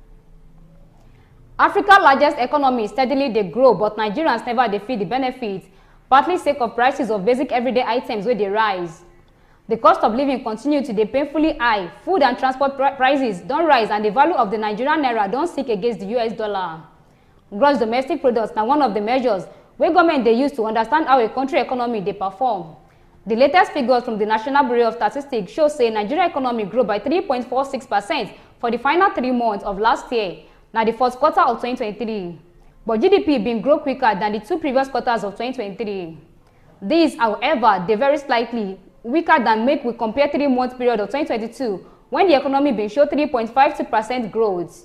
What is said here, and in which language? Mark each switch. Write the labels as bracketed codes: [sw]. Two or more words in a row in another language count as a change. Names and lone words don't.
[pcm] Africa's largest economy steadily dey grow, but Nigerians never dey feel the benefits, partly sake of prices of basic everyday items wey dey rise. The cost of living continue to dey painfully high. Food and transport prices don rise and the value of the Nigerian naira don sink against the US dollar. Gross domestic product na one of the measures wey government dey use to understand how a country economy dey perform. The latest figures from the National Bureau of Statistics show say Nigeria economy grow by 3.46% for the final 3 months of last year, na the first quarter of 2023. But GDP bin grow quicker than the 2 previous quarters of 2023. These, however, dey very slightly weaker than make we compare 3-month period of 2022 when the economy bin show 3.52% growth.